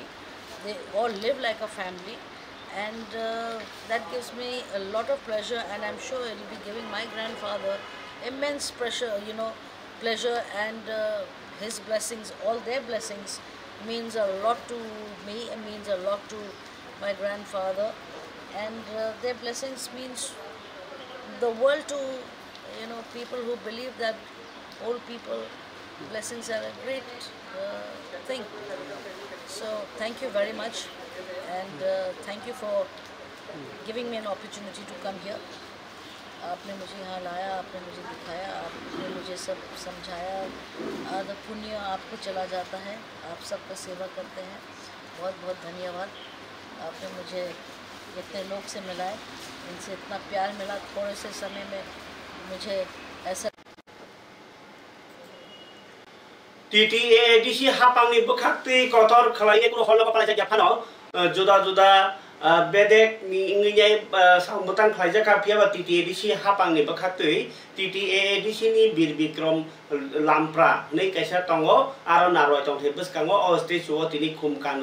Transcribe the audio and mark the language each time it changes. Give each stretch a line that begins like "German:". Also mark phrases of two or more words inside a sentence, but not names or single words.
English: They all live like a family, and that gives me a lot of pleasure, and I'm sure it will be giving my grandfather immense pleasure, and his blessings, all their blessings, means a lot to me, and means a lot to my grandfather, and their blessings means the world to people who believe that old people blessings are a great thing. So thank you very much, and thank you for giving me an opportunity to come here.
Hindi: आपने मुझे यहाँ लाया, आपने मुझे दिखाया, आपने मुझे सब समझाया। आधा पुण्य आपको चला जाता है, आप सबका सेवा करते हैं। बहुत बहुत धन्यवाद। आपने मुझे इतने लोग से मिलाए, इनसे इतना प्यार मिला थोड़े से समय में, मुझे ऐसा
Kok Borok: TTADC hapangni bukhakti kotor khalai ko holo palai ja phano
Hindi: जुदा जुदा
Kok Borok: bedek ni ingnyai sambutan khalai ja ka phia TTADC hapangni bukhakti TTADC ni bir bikrom lampra nei kaisa tongo aro naroi tong the buskango o stage o tini khumkan